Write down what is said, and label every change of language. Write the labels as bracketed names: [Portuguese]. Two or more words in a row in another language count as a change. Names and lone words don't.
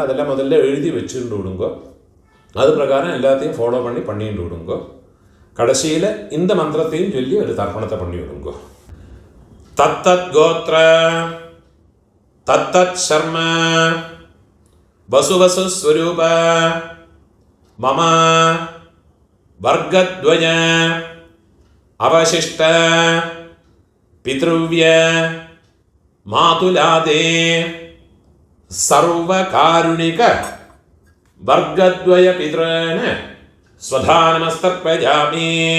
[Tamil] அதெல்லாம் முதல்ல எழுதி வச்சுட்டு விடுங்கோ. அது பிரகாரம் எல்லாத்தையும் ஃபாலோ பண்ணிட்டு விடுங்கோ. கடைசியில் இந்த மந்திரத்தையும் சொல்லி ஒரு தர்ப்பணத்தை பண்ணி விடுங்கோ. [Sanskrit] தத்தத் கோத்ர தத்தத் சர்ம வசுவசு ஸ்வரூப മമ വർഗദ്വയ അവശിഷ്ട പിതൃവ്യ മാതുലാദേ സർവകാരുണിക വർഗദ്വയ പിതॄന് സ്വധാ നമസ്തർപ്പയാമി.